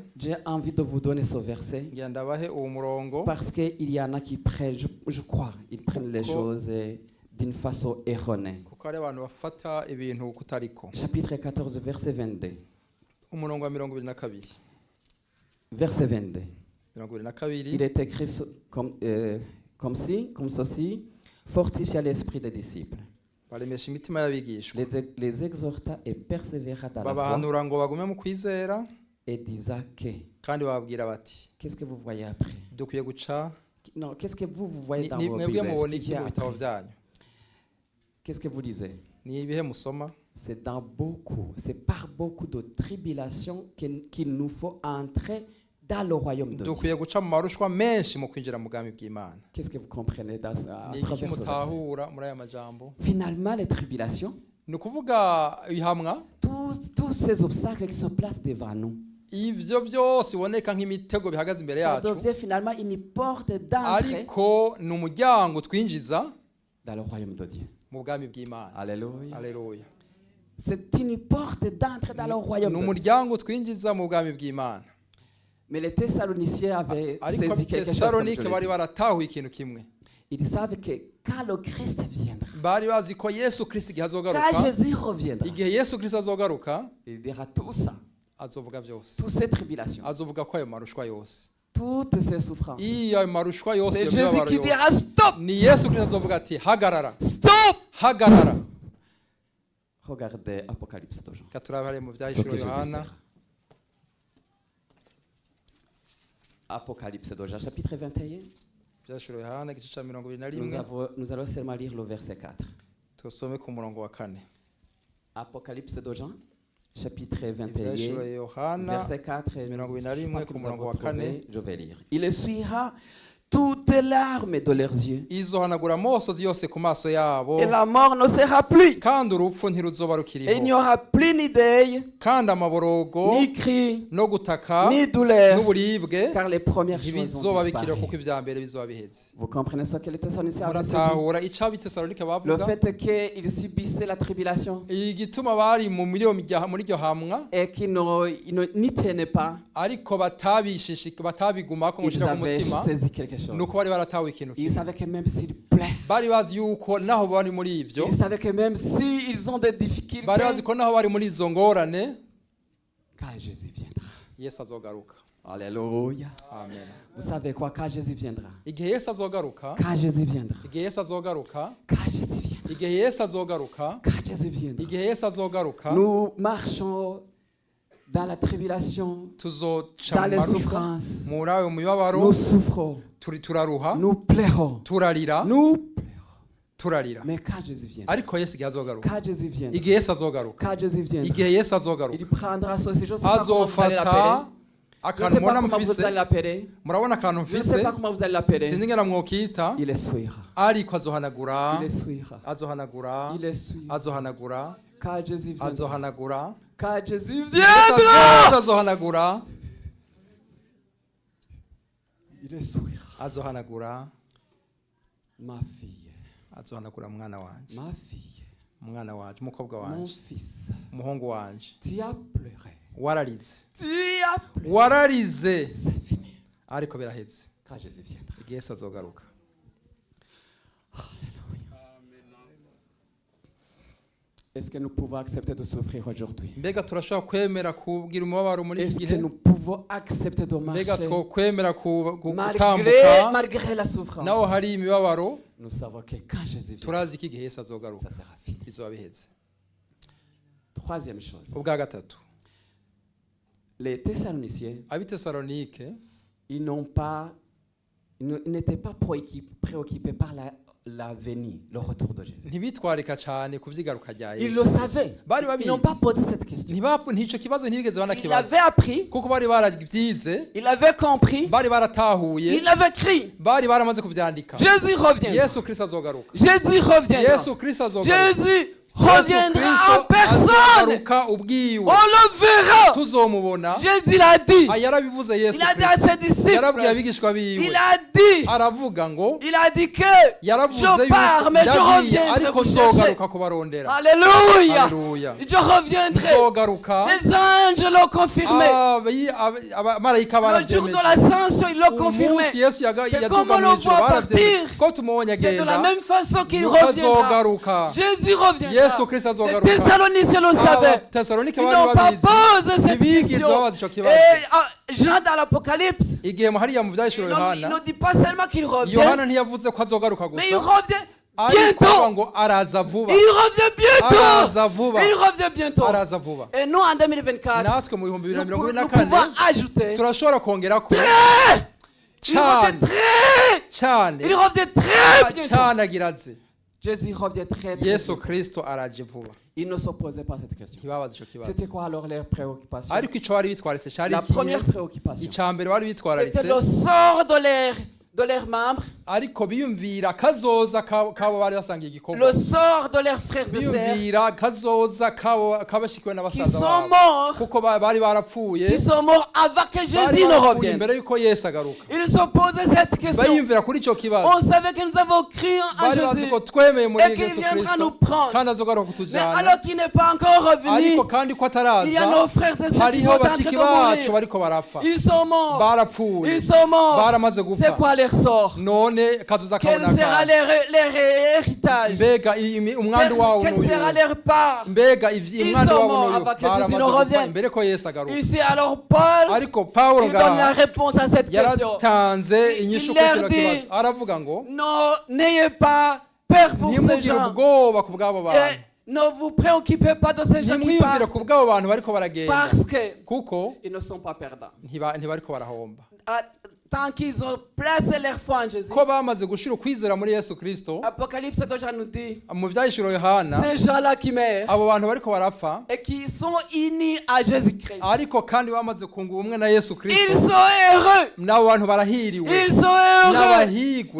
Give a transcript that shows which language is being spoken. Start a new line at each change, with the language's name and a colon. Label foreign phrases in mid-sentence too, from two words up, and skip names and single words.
French: J'ai envie de vous donner ce verset
Rundi: Ngira ndabahe uwo murongo
French: parce qu'il y en a qui prennent, je crois, ils prennent les choses d'une façon erronée.
Rundi: kuko hari abantu bafata ibintu kutariko.
French: Chapitre 14, verset 22.
Rundi: Umurongo wa 22.
French: Verset 22. 22. Il est écrit comme ceci, fortifia l'esprit des disciples,
Rundi: baremesha imitima y'abigishwa,
French: les exhorta et persévéra dans la foi,
Rundi: babahanura ngo bagume mu kwizera,
French: et disa que,
Rundi: kandi bababwira bati
French: qu'est-ce que vous voyez après?
Rundi: dukwiye guca.
French: Non, qu'est-ce que vous voyez dans vos
Rundi: Mwebwe
French: Bibles?
Rundi: mubona
French: Ce
Rundi: iki
French: qui vient
Rundi: mu bitabo
French: après?
Rundi: byanyu?
French: Qu'est-ce que vous lisez?
Rundi: Ni ibihe musoma?
French: C'est par beaucoup de tribulations qu'il nous faut entrer dans le royaume de Dieu.
Rundi: Dukwiye guca mu marushwa menshi mu kwinjira mu bwami bw'Imana.
French: Qu'est-ce que vous comprenez à
Rundi: Ni iki
French: travers ce verset?
Rundi: mutahura muri aya majambo?
French: Finalement, les tribulations,
Rundi: Ni ukuvuga ihamwa,
French: tous ces obstacles qui se placent devant nous,
Rundi: ivyo byose iboneka nk'imitego bihagaze imbere
French: ça
Rundi: yacu,
French: devient finalement une porte d'entrée
Rundi: ariko ni umuryango twinjiza
French: dans le royaume de Dieu.
Rundi: mu bwami bw'Imana.
French: Alléluia.
Rundi: Haleluya.
French: C'est une porte d'entrée dans le royaume
Rundi: Ni
French: de Dieu.
Rundi: umuryango twinjiza mu bwami bw'Imana.
French: Mais les Thessaloniciens avaient
Rundi: Ariko
French: saisi quelque chose. Comme je
Rundi: Tesalonike
French: l'ai
Rundi: bari
French: dit.
Rundi: baratahuye ikintu kimwe.
French: Ils savent que quand le Christ viendra,
Rundi: Bari bazi ko Yesu Kristo igihe
French: quand
Rundi: azogaruka,
French: Jésus reviendra,
Rundi: igihe Yesu Kristo azogaruka,
French: il dira tout ça,
Rundi: azovuga byose.
French: toutes ces tribulations,
Rundi: Azovuga ko ayo marushwa yose,
French: toutes ces souffrances.
Rundi: iyo ayo marushwa yose,
French: C'est
Rundi: iyo
French: Jésus
Rundi: mibabaro
French: qui
Rundi: yose,
French: dira stop,
Rundi: ni Yesu Kristo azovuga ati hagarara,
French: stop.
Rundi: hagarara.
French: Regardez Apocalypse de Jean.
Rundi: Katurabe mu
French: Ce que
Rundi: vyahishuriwe
French: Jésus
Rundi: Yohana,
French: fera. Apocalypse de Jean, chapitre 21.
Rundi: vyahishuriwe Yohana igice ca 21.
French: Nous allons seulement lire le verset 4.
Rundi: Tusome ku murongo wa 4.
French: Apocalypse de Jean, chapitre 21,
Rundi: Vyahishuriwe Yohana,
French: verset 4. Et
Rundi: mirongo
French: je
Rundi: inani
French: pense que
Rundi: ku
French: nous
Rundi: murongo
French: avons
Rundi: wa kane.
French: trouvé, je vais lire. Il essuiera toutes larmes de leurs yeux.
Rundi: izohanagura amosozi yose ku maso yabo,
French: Et la mort ne sera plus.
Rundi: kandi urupfu ntiruzoba
French: Et il
Rundi: rukiriho,
French: n'y aura plus ni deuil,
Rundi: kandi amaborogo
French: ni cri,
Rundi: no gutaka
French: ni douleur,
Rundi: n'uburibwe
French: car les premières choses
Rundi: ntibizoba
French: ont
Rundi: bikiriho
French: disparu.
Rundi: kuko ivya mbere bizoba biheze.
French: Vous comprenez ce que les Thessaloniciens avaient saisi?
Rundi: Muratahura ico abitesalonike
French: Le
Rundi: bavuga,
French: fait qu'ils subissaient la tribulation
Rundi: igituma bari muri iryo hamwa,
French: et qu'ils n'y tenaient pas,
Rundi: ariko batabigumako ngo
French: ils
Rundi: ushira ku
French: avaient
Rundi: mutima,
French: saisi quelque chose.
Rundi: nuko bari baratahuye ikintu
French: Ils
Rundi: kimwe.
French: savaient que même s'il plaît,
Rundi: Bari bazi yuko naho bari muri ivyo,
French: ils savaient que même s'ils ont des difficultés,
Rundi: bari bazi ko naho bari muri izo ngorane,
French: quand Jésus viendra.
Rundi: Yesu azogaruka.
French: Alléluia.
Rundi: Amen.
French: Vous savez quoi? Quand Jésus viendra.
Rundi: Igihe Yesu azogaruka,
French: Quand Jésus viendra.
Rundi: igihe Yesu azogaruka,
French: Quand Jésus viendra.
Rundi: igihe Yesu azogaruka,
French: Quand Jésus viendra.
Rundi: igihe Yesu azogaruka,
French: Nous marchons dans la tribulation,
Rundi: tuzoca
French: dans
Rundi: mu
French: les
Rundi: marushwa,
French: souffrances.
Rundi: muri ayo mibabaro,
French: Nous souffrons.
Rundi: turaruha,
French: Nous pleurons.
Rundi: turarira,
French: Nous pleurons.
Rundi: turarira.
French: Mais quand Jésus viendra.
Rundi: Ariko Yesu igihe azogaruka,
French: Quand Jésus viendra.
Rundi: igihe Yesu azogaruka,
French: Quand Jésus viendra.
Rundi: igihe Yesu azogaruka,
French: Il prendra ceci. Je ne sais pas comment vous allez l'appeler.
Rundi: azofata
French: Je ne
Rundi: akantu
French: sais pas
Rundi: mubona
French: comment vous
Rundi: mufise,
French: allez l'appeler.
Rundi: murabona akantu
French: Je ne sais
Rundi: mfise,
French: pas comment vous allez l'appeler.
Rundi: sinzi ngena mwokita,
French: Il essuiera.
Rundi: ariko azohanagura,
French: Il essuiera.
Rundi: azohanagura,
French: Il essuiera.
Rundi: azohanagura,
French: Quand Jésus viendra.
Rundi: azohanagura,
French: Quand Jésus
Rundi: Yesu
French: viendra,
Rundi: azohanagura
French: il essuiera.
Rundi: azohanagura
French: Ma fille,
Rundi: azohanagura mwana wanje
French: ma fille,
Rundi: umwana wanje umukobwa
French: mon
Rundi: wanje
French: fils,
Rundi: umuhungu wanje
French: tu as pleuré.
Rundi: wararize
French: Tu as pleuré.
Rundi: wararize
French: C'est fini.
Rundi: ariko biraheze
French: Quand Jésus viendra.
Rundi: igihe Yesu azogaruka.
French: Est-ce que nous pouvons accepter de souffrir aujourd'hui?
Rundi: Mbega turashobora kwemera kugira umubabaro muri iki
French: Est-ce que
Rundi: gihe?
French: nous pouvons accepter de
Rundi: Mbega
French: marcher
Rundi: twokwemera
French: malgré,
Rundi: gutambuka
French: malgré la souffrance?
Rundi: naho hari imibabaro?
French: Nous savons que quand Jésus viendra,
Rundi: Turazi ko igihe Yesu azogaruka
French: ça sera fini.
Rundi: bizoba biheze.
French: Troisième chose,
Rundi: Ubwa gatatu,
French: les Thessaloniciens,
Rundi: ab'Itesalonike
French: ils n'étaient pas préoccupés par la venue, le retour de Jésus.
Rundi: ntibitwarika cyane ku vy'igaruka rya
French: Ils
Rundi: Yesu.
French: le savaient.
Rundi: Bari
French: Ils n'ont pas
Rundi: babizi.
French: posé cette question.
Rundi: Ntico kibazo ntibigeze
French: Ils
Rundi: banakibaza
French: avaient appris,
Rundi: kuko bari barabyize,
French: ils avaient compris,
Rundi: bari baratahuye,
French: ils avaient crié.
Rundi: bari baramaze kuvyandika.
French: Jésus reviendra.
Rundi: Yesu Kristo azogaruka.
French: Jésus reviendra.
Rundi: Yesu Kristo azogaruka.
French: Jésus reviendra en personne.
Rundi: azogaruka ubwiwe.
French: On le verra.
Rundi: Tuzomubona.
French: Jésus l'a dit.
Rundi: Yarabivuze Yesu
French: Il a dit à
Rundi: Kristo.
French: ses disciples.
Rundi: Yarabwiye abigishwa biwe.
French: Il a dit.
Rundi: Aravuga ngo
French: Il a dit que
Rundi: yaravuze
French: je pars, mais je
Rundi: yagiye,
French: reviendrai
Rundi: ariko
French: vous chercher.
Rundi: nzogaruka kubarondera.
French: Alléluia.
Rundi: Haleluya.
French: Je reviendrai.
Rundi: Nzogaruka.
French: Les anges l'ont confirmé.
Rundi: Abamarayika
French: Le jour de
Rundi: baravyemeje.
French: l'ascension, ils l'ont confirmé.
Rundi: Umunsi Yesu
French: Que comme on
Rundi: yaduga
French: le
Rundi: mw'ijuru
French: voit
Rundi: baravyemeje.
French: partir,
Rundi: Ko tumubonye
French: C'est de la
Rundi: agenda.
French: même façon qu'il
Rundi: Nuko
French: reviendra.
Rundi: azogaruka.
French: Jésus reviendra.
Rundi: Yesu Kristo
French: Les
Rundi: azogaruka.
French: Thessaloniciens le savaient.
Rundi: Abatesalonike
French: Ils
Rundi: bari
French: n'ont pas
Rundi: babizi.
French: posé cette
Rundi: Ntibigeze
French: question.
Rundi: babaza ico
French: Et
Rundi: kibazo.
French: Jean dans l'Apocalypse,
Rundi: Igihe hariya mu vyahishuro
French: il
Rundi: Yohana,
French: ne dit pas seulement qu'il revient,
Rundi: Yohana ntiyavuze ko azogaruka
French: mais il
Rundi: gusa,
French: revient
Rundi: ariko avuga
French: bientôt.
Rundi: ngo araza vuba.
French: Il revient bientôt.
Rundi: Araza vuba.
French: Il revient bientôt.
Rundi: Araza vuba.
French: Et nous, en 2024,
Rundi: Natwe mu bihumbi bibiri na
French: nous,
Rundi: mirongo ibiri na
French: nous
Rundi: kane
French: pouvons ajouter
Rundi: turashobora kongera ko
French: il revient
Rundi: cyane
French: très,
Rundi: cyane
French: il revient très bientôt.
Rundi: cyane agira aze.
French: Jésus revient très, très
Rundi: Yesu
French: bientôt.
Rundi: Kristo araje vuba.
French: Ils ne se posaient pas cette question.
Rundi: Ntibabaza ico kibazo.
French: C'était quoi alors leur préoccupation?
Rundi: Ariko ico bari bitwaritse cari
French: La
Rundi: ikihe?
French: première préoccupation,
Rundi: Ica mbere bari bitwararitse,
French: c'était le sort de leurs membres,
Rundi: ariko biyumvira kazoza kabo bari basangiye igikorwa.
French: le sort de leurs frères et sœurs
Rundi: Biyumvira kazoza kabashikiwe
French: qui
Rundi: n'abasaza
French: sont
Rundi: babo.
French: morts,
Rundi: Kuko bari barapfuye,
French: qui sont morts avant que
Rundi: bari
French: Jésus ne
Rundi: barapfuye
French: revienne.
Rundi: imbere yuko Yesu agaruka.
French: Ils se posaient cette question.
Rundi: Bayumvira kuri ico kibazo.
French: On savait que nous avons crié en
Rundi: Bari bazi
French: Jésus
Rundi: ko twemeye muri
French: et qu'il
Rundi: Yesu
French: viendra nous
Rundi: Kristo
French: prendre.
Rundi: kandi azogaruka
French: Mais
Rundi: kutujana.
French: alors qu'il n'est pas encore revenu,
Rundi: Ariko kandi ko
French: il y a
Rundi: ataraza,
French: nos frères et sœurs qui sont
Rundi: hariho
French: en train
Rundi: bashiki
French: de
Rundi: bacu
French: mourir.
Rundi: bariko barapfa.
French: Ils sont morts.
Rundi: Barapfuye.
French: Ils sont morts.
Rundi: Baramaze
French: C'est
Rundi: gupfa.
French: quoi leur sort?
Rundi: None kazoza
French: Quel
Rundi: kabona
French: sera
Rundi: ka.
French: leur héritage?
Rundi: Mbega umwandu wawo
French: Quelle
Rundi: n'uyu.
French: sera leur part?
Rundi: Mbega
French: Ils
Rundi: umwandu
French: sont
Rundi: wawo
French: morts
Rundi: n'uyu.
French: avant que Jésus
Rundi: Baramaze
French: ne
Rundi: gupfa
French: revienne.
Rundi: imbere ko Yesu agaruka.
French: Ici alors Paul,
Rundi: Ariko Pawulo
French: il donne la
Rundi: ngaha
French: réponse à cette question.
Rundi: yaratanze inyishu kuri
French: leur
Rundi: kino
French: dit,
Rundi: kibazo. Aravuga ngo
French: Non, n'ayez pas peur pour ces
Rundi: ntimugire
French: gens.
Rundi: ubwoba ku bw'abo bantu.
French: Et ne vous préoccupez pas de ces gens qui
Rundi: Ntimwiyumvire
French: partent
Rundi: ku bw'abo bantu bariko baragenda.
French: parce que
Rundi: Kuko
French: ils ne sont pas perdants.
Rundi: ntibariko barahomba.
French: Tant qu'ils ont placé leur foi en Jésus.
Rundi: Ko bamaze gushira ukwizera muri Yesu Kristo,
French: Apocalypse déjà nous dit,
Rundi: mu vyahishuro Yohana,
French: ces gens-là qui meurent
Rundi: abo bantu bariko barapfa,
French: et qui sont unis à Jésus-Christ,
Rundi: ariko kandi bamaze kunga ubumwe na Yesu
French: ils
Rundi: Kristo,
French: sont heureux.
Rundi: n'abo bantu barahiriwe.
French: Ils sont heureux.
Rundi: N'abahigwe.